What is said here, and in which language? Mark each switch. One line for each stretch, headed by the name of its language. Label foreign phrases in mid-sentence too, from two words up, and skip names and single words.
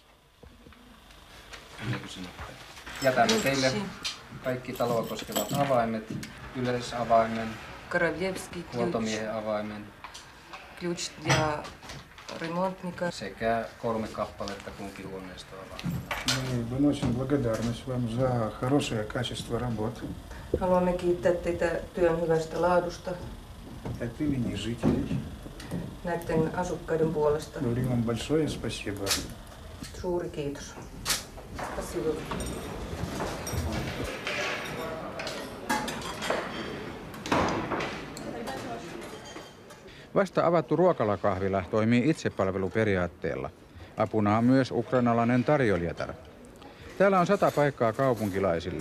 Finnish: Jätämme teille kaikki taloa koskevat avaimet, yleisavaimen, huoltomiehen avaimen sekä 3 kappaletta kunkin huoneistoavaimen.
Russian: Выносим благодарность вам за хорошее качество работы.
Finnish: Haluamme kiittää teitä työn hyvästä laadusta.
Russian: От имени жителей.
Finnish: Näiden asukkaiden puolesta.
Russian: Говорим вам большое спасибо.
Finnish: Suuri kiitos. Спасибо. Vasta avattu ruokalakahvila toimii itsepalveluperiaatteella. Apuna on myös ukrainalainen tarjoilijatar. Täällä on 100 paikkaa kaupunkilaisille.